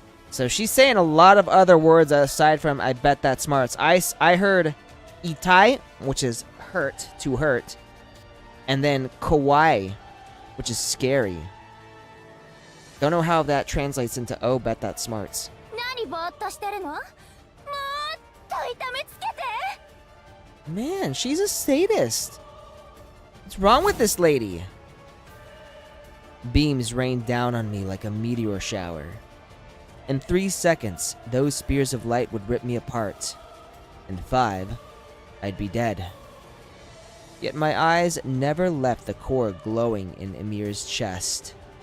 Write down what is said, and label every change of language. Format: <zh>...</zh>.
<en>So she's saying a lot of other words aside from I bet that smarts. I heard itai, which is hurt, to hurt. And then kawaii, which is scary. Don't know how that translates into oh, bet that smarts.</en> <ja>何ぼーっとしてるの？もーっと痛めつけて。</ja> <en>Man, she's a sadist. What's wrong with this lady? Beams rained down on me like a meteor shower. In 3 seconds, those spears of light would rip me apart. In 5, I'd be dead. Yet my eyes never left the core glowing in Emir's chest.</en>